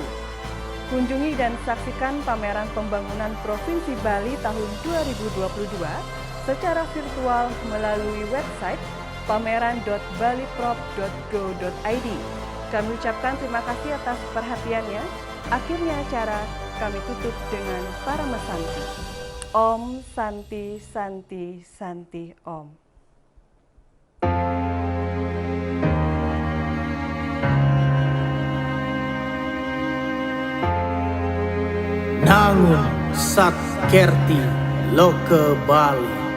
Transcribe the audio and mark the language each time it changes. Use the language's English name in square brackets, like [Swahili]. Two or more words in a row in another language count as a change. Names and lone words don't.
[Indonesian] Kunjungi dan saksikan pameran pembangunan Provinsi Bali tahun 2022 secara virtual melalui website pameran.baliprop.go.id. Kami ucapkan terima kasih atas perhatiannya. Akhirnya acara kami tutup dengan para mesanti. [Sanskrit] Om Santi Santi Santi Om. [Indonesian] Nangun Satkerti Loke Bali.